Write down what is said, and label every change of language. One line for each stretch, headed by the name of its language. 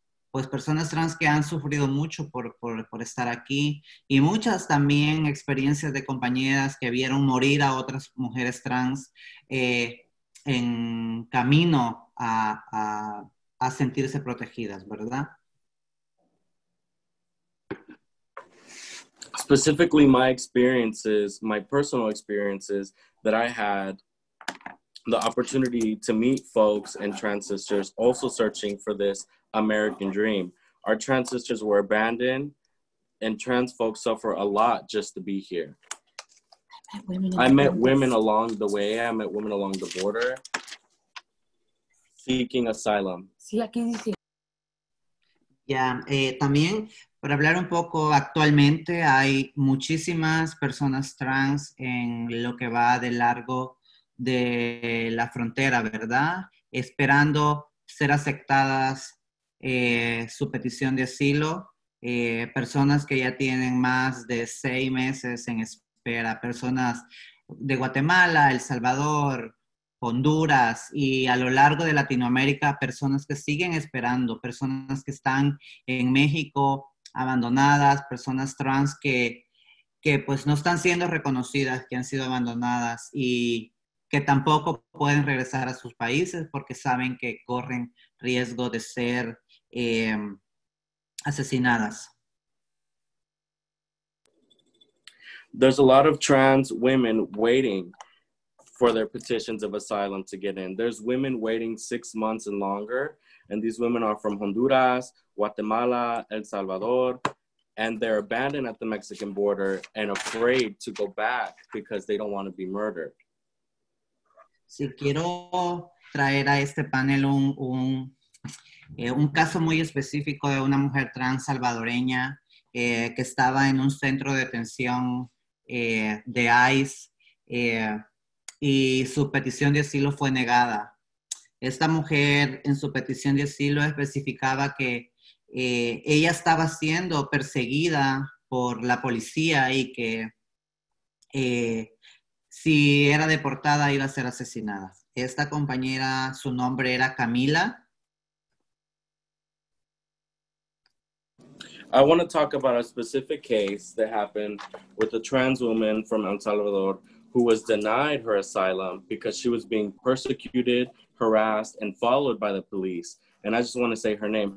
Spanish: Pues personas trans que han sufrido mucho por estar aquí, y muchas también experiencias de compañeras que vieron morir a otras mujeres trans en camino a sentirse protegidas, ¿verdad?
English: Specifically, my experiences, my personal experiences that I had the opportunity to meet folks and trans sisters also searching for this American dream. Our trans sisters were abandoned, and trans folks suffer a lot just to be here. I met women along the way. I met women along the border seeking asylum.
Spanish: Ya, también para hablar un poco, actualmente hay muchísimas personas trans en lo que va de largo de la frontera, ¿verdad? Esperando ser aceptadas su petición de asilo, personas que ya tienen más de 6 meses en espera, personas de Guatemala, El Salvador, Honduras, y a lo largo de Latinoamérica, personas que siguen esperando, personas que están en México abandonadas, personas trans que pues no están siendo reconocidas, que han sido abandonadas y que tampoco pueden regresar a sus países porque saben que corren riesgo de ser asesinadas.
English: There's a lot of trans women waiting for their petitions of asylum to get in. There's women waiting 6 months and longer, and these women are from Honduras, Guatemala, El Salvador, and they're abandoned at the Mexican border and afraid to go back because they don't want to be murdered.
Spanish: Si quiero traer a este panel un caso muy específico de una mujer trans salvadoreña que estaba en un centro de detención de ICE y su petición de asilo fue negada. Esta mujer en su petición de asilo especificaba que ella estaba siendo perseguida por la policía y que si era deportada iba a ser asesinada. Esta compañera, su nombre era Camila.
English: I want to talk about a specific case that happened with a trans woman from El Salvador who was denied her asylum because she was being persecuted, harassed, and followed by the police. And I just want to say her name.